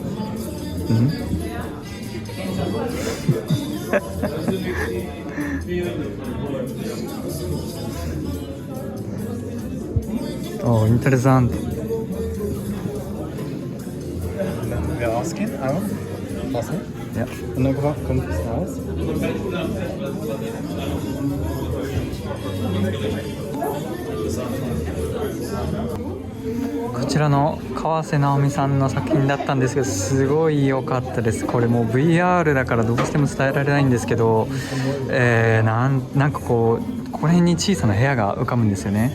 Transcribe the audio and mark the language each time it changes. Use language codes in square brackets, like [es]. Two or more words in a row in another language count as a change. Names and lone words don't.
[de] Mhm. Oh, interessant. Und dann wieder rausgehen, einmal. Passen. Ja. Und dann kommt es raus. [ja] こちらの川瀬直美さんの作品だったんですけど、すごい良かったです。これもう VR だからどうしても伝えられないんですけど、なんかこうこの辺に小さな部屋が浮かぶんですよね。